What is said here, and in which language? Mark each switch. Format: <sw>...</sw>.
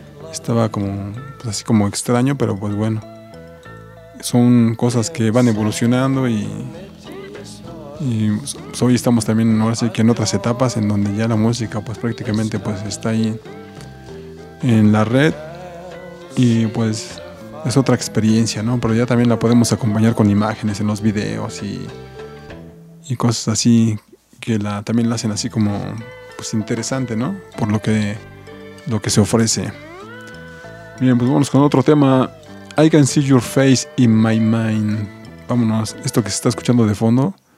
<es>Estaba como, pues así como extraño, pero pues bueno. Son cosas que van evolucionando y pues hoy estamos también, ahora sí que en otras etapas en donde ya la música pues prácticamente pues está ahí en la red y pues es otra experiencia, ¿no? Pero ya también la podemos acompañar con imágenes en los videos y cosas así que también la hacen así como pues interesante, ¿no? Por lo que se ofrece. Bien, pues vámonos con otro tema.</es> <en>I can see your face in my mind.</en> <es>Vámonos, esto que se está escuchando de fondo.</es>